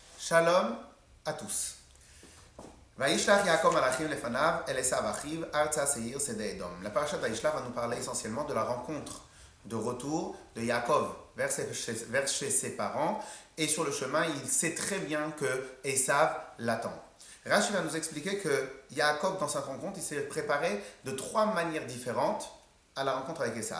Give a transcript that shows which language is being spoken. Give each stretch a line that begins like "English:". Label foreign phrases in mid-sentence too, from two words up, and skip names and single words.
French: Shalom à tous.
Hebrew: וישלח יעקב מלאכים לפניו אל עשו אחיו ארצה שעיר שדה אדום.
French: La parasha de Vaishlach va nous parler essentiellement de la rencontre de retour de Yaakov vers chez ses parents, et sur le chemin il sait très bien que Esav l'attend. Rashi va nous expliquer que Yaakov, dans cette rencontre, il s'est préparé de trois manières différentes à la rencontre avec Esav.